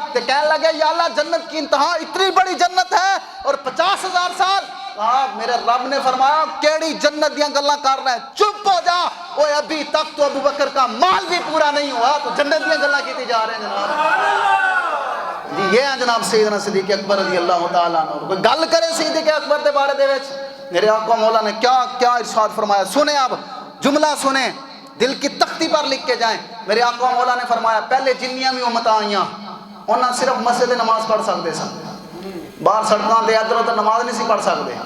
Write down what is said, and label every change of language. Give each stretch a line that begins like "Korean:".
Urdu: تو کہنے لگے یا اللہ جنت کی انتہا اتنی بڑی جنت ہے اور 50,000 سال. میرے رب نے فرمایا
Punjabi: کیڑی جنت دیاں گلاں کر رہا ہے,
Urdu: چپ ہو جا, اوے ابھی تک تو ابو بکر کا مال بھی پورا نہیں ہوا تو
Punjabi: جنت دیاں گلاں کیتی جا رہے ہیں
Urdu: جناب. جی یہ ہیں جناب سیدنا صدیق اکبر رضی اللہ تعالیٰ عنہ.
Punjabi: کوئی گل کرے صدیق اکبر دے بارے دے وچ,
Urdu: میرے آقا مولا نے کیا ارشاد فرمایا. سنیں اب جملہ سنیں, دل کی تختی پر لکھ کے جائیں. میرے آقا مولا نے فرمایا
Punjabi: پہلے جنیاں بھی امت آئیاں, انہاں صرف مسجد نماز پڑھ سکتے سن, باہر سڑکاں دے ادھر ادھر نماز نہیں سی پڑھ سکتے.